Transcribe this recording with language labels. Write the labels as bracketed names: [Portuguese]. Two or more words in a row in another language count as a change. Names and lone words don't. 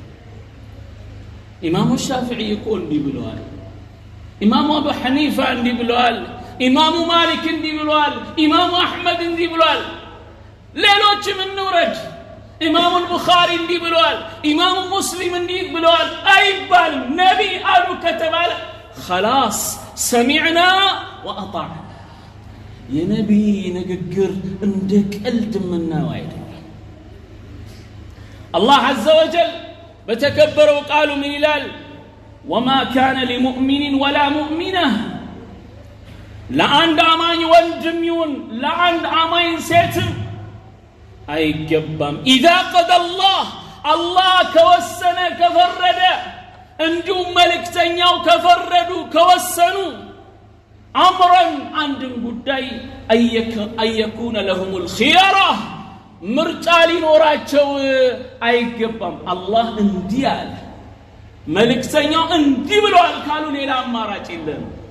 [Amharic] ኢማሙ ሻፊዒ እኮ እንዲህ ብለዋል፣ ኢማሙ አቡ ሐኒፋ እንዲህ ብለዋል፣ ኢማሙ ማሊክ እንዲህ ብለዋል፣ ኢማሙ አሕመድ እንዲህ ብለዋል፣ ሌሎችም እንውረድ ኢማሙ ቡኻሪ እንዲህ ብለዋል፣ ኢማሙ ሙስሊም እንዲህ ብለዋል አይባልም። ነብይ አሉ ከተባለ [Arabic] خلاص سمعنا وأطعنا [Amharic] የነብይ ንግግር እንደ ቀልድ ምናው አይደለም። አላህ [Arabic] عز وجل [Amharic] በተከበረው ቃሉ ምን ይላል? [Arabic] وما كان لمؤمن ولا مؤمنة [Amharic] ለአንድ አማኝ ወንድም ይሁን ለአንድ አማኝ ሴትም አይገባም [Arabic] إذا قضى الله [Amharic] ከወሰነ ከፈረደ እንዲሁም መልእክተኛው ከፈረዱ ከወሰኑ አምረን አንድን ጉዳይ [Arabic] أن يكون لهم [Amharic] الخيارة ምርጫ ሊኖራቸው አይገባም። አላህ እንዲህ አለ መልእክተኛው እንዲህ ብለዋል ካሉ ሌላ አማራጭ የለም።